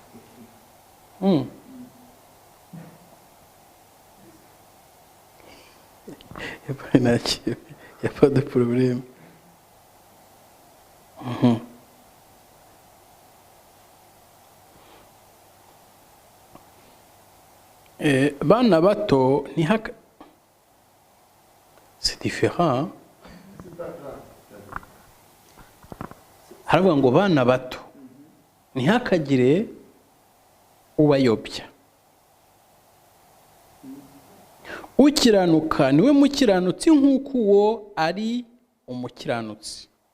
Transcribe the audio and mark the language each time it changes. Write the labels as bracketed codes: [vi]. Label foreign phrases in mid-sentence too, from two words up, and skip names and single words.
[fr] Mm. Il n'y a pas de problème. Mhm. [rw] Bana bato [fr] c'est différent. Hein? [rw] Haravuga ngo bana bato ntihakagire ubayobya. Ukiranuka niwe mukiranutsi nk'uko uwo ari umukiranutsi.